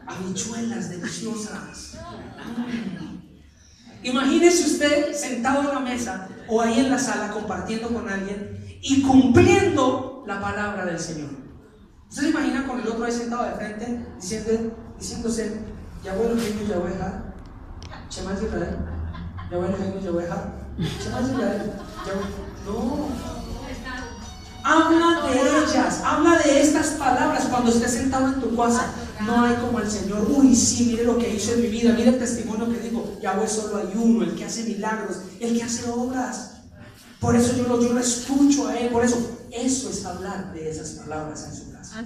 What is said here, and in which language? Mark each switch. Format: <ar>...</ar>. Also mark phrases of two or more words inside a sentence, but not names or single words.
<es>Habichuelas deliciosas. Imagínese usted sentado en la mesa o ahí en la sala compartiendo con alguien y cumpliendo la palabra del Señor. ¿Usted se imagina con el otro ahí sentado de frente diciéndose:</es> <he>יהוה אלהינו, יהוה אחד, שמע ישראל, יהוה אלהינו, יהוה אחד, שמע ישראל, יהוה?</he> <es>No. Habla de ellas, habla de estas palabras cuando estés sentado en tu casa. No hay como el Señor. Uy, sí, mire lo que hizo en mi vida, mire el testimonio que digo. Yahweh solo hay uno, el que hace milagros, el que hace obras. Por eso yo lo escucho a Él. Por eso es hablar de esas palabras en su casa.</es>